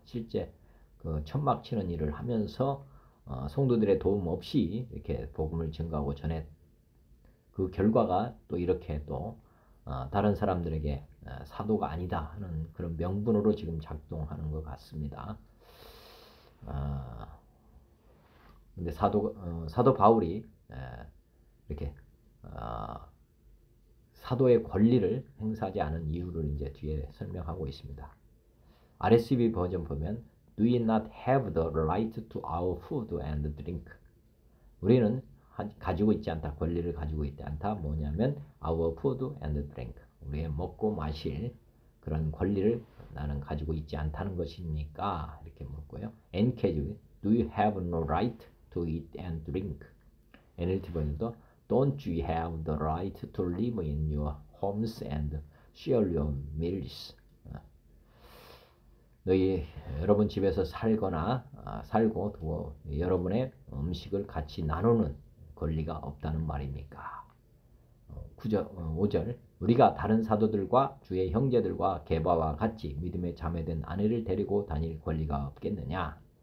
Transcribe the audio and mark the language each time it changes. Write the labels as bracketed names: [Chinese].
[Korean] 실제 그 천막 치는 일을 하면서 성도들의 도움 없이 이렇게 복음을 증거하고 전해 그 결과가 또 이렇게 또 다른 사람들에게 사도가 아니다 하는 그런 명분으로 지금 작동하는 것 같습니다. 근데 사도 바울이 이렇게 사도의 권리를 행사하지 않은 이유를 이제 뒤에 설명하고 있습니다. [English] RSV [Korean] 버전 보면 [English] Do you not have the right to our food and drink? [Korean] 우리는 가지고 있지 않다. 권리를 가지고 있지 않다. 뭐냐면 [English] our food and drink. [Korean] 우리의 먹고 마실 그런 권리를 나는 가지고 있지 않다는 것입니까? 이렇게 묻고요. [English] NKG Do you have no right to eat and drink? NLT [Korean] 버전도 [English] Don't you have the right to live in your homes and share your meals? [Korean] 여러분 집에서 살고 또 여러분의 음식을 같이 나누는 권리가 없다는 말입니까? 5절 우리가 다른 사도들과 주의 형제들과 게바와 같이 믿음에 자매된 아내를 데리고 다닐 권리가 없겠느냐?